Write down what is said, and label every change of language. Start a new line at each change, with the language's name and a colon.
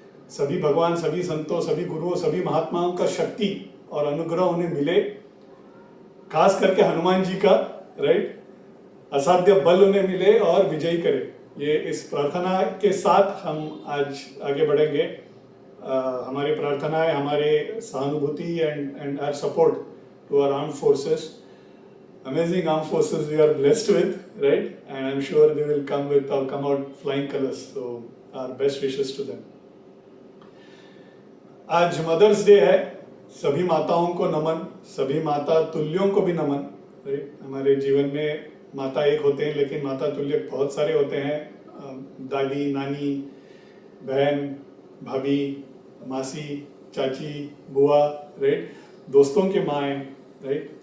Hindi: सभी भगवान, सभी संतों, सभी गुरुओं, सभी महात्माओं का शक्ति और अनुग्रह उन्हें मिले, खास करके हनुमान जी का, राइट, असाध्य बल उन्हें मिले और विजयी करे। ये इस प्रार्थना के साथ हम आज आगे बढ़ेंगे। हमारी प्रार्थनाएं, हमारे सहानुभूति
English: And our support to our armed forces, amazing armed forces we are blessed with, right? And I'm sure they will come out flying colors. So our best wishes to them.
Hindi: आज मदर्स डे है। सभी माताओं को नमन, सभी माता तुल्यों को भी नमन, right. हमारे जीवन में माता एक होते हैं, लेकिन माता तुल्य बहुत सारे होते हैं। दादी, नानी, बहन, भाभी, मासी, चाची, बुआ, राइट, दोस्तों के माएँ, राइट।